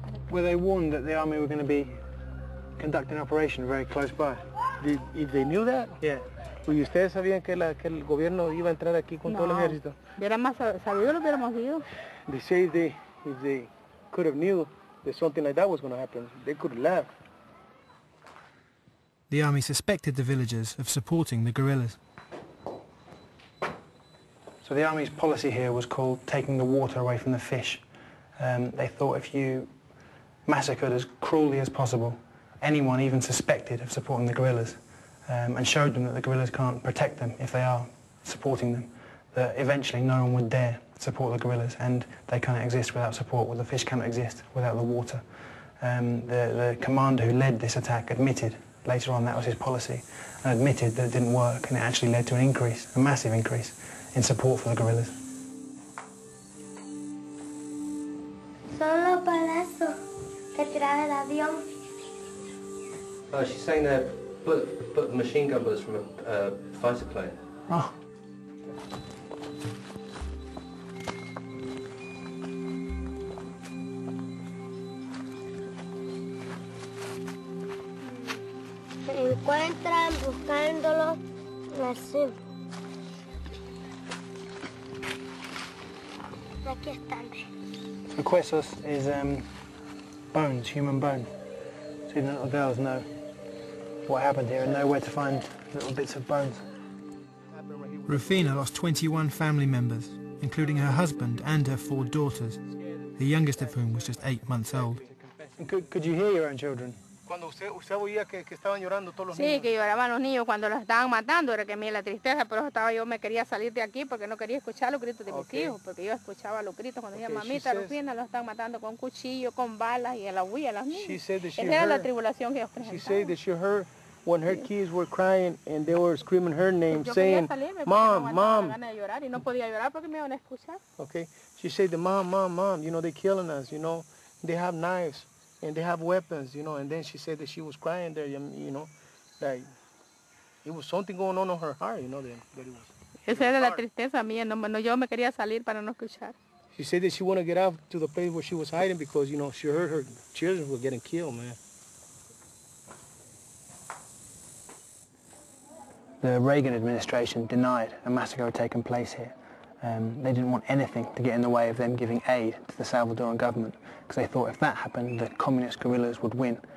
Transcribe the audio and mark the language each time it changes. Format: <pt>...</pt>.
<en>Were they warned that the army were going to be conducting an operation very close by? If they knew that? Yeah.</en> <es>¿Y ustedes sabían que el gobierno iba a entrar aquí con todo el ejército? Hubiéramos sabido, lo hubiéramos ido.</es> <en>They say if they could have knew that something like that was going to happen, they could have left. The army suspected the villagers of supporting the guerrillas. So the army's policy here was called taking the water away from the fish. They thought if you massacred as cruelly as possible anyone even suspected of supporting the guerrillas, and showed them that the guerrillas can't protect them if they are supporting them, that eventually no one would dare support the guerrillas, and they cannot exist without support, well, the fish cannot exist without the water. The commander who led this attack admitted later on that was his policy, and admitted that it didn't work, and it actually led to an increase, a massive increase, in support for the guerrillas.</en> <es>Son los balazos que tiraba el avión.</es> <en>Oh, she's saying they're machine gun bullets from a fighter plane. Oh.</en> <es>Se encuentran buscándolo así. Aquí están.</es> <en>So huesos is bones, human bone. So even little girls know what happened here and know where to find little bits of bones. Rufina lost 21 family members, including her husband and her 4 daughters, the youngest of whom was just 8 months old. Could you hear your own children?</en> <es>Cuando usted oía que estaban llorando todos los Sí, niños. que lloraban los niños cuando los estaban matando, era que me la tristeza, pero yo me quería salir de aquí porque no quería escuchar los gritos de mis hijos, porque yo escuchaba los gritos cuando decía, mamita, Rufina, los están matando con cuchillo, con balas y a la huilla, las niñas. Esa era la tribulación que ellos presentaban.</es> <en>She said that she heard when her kids were crying and they were screaming her name, saying, Mom, Mom.</en> <es>Y no podía llorar porque me iban a escuchar.</es> <en>Okay, she said, Mom, Mom, Mom, you know, they're killing us, you know, they have knives. And they have weapons, you know, and then she said that she was crying there, you know, like, it was something going on in her heart, you know, that it was.</en> <es>Esa era la tristeza mía, yo me quería salir para no escuchar.</es> <en>She said that she wanted to get out to the place where she was hiding because, you know, she heard her children were getting killed, man. The Reagan administration denied a massacre had taken place here. They didn't want anything to get in the way of them giving aid to the Salvadoran government, because they thought if that happened, the communist guerrillas would win.</en>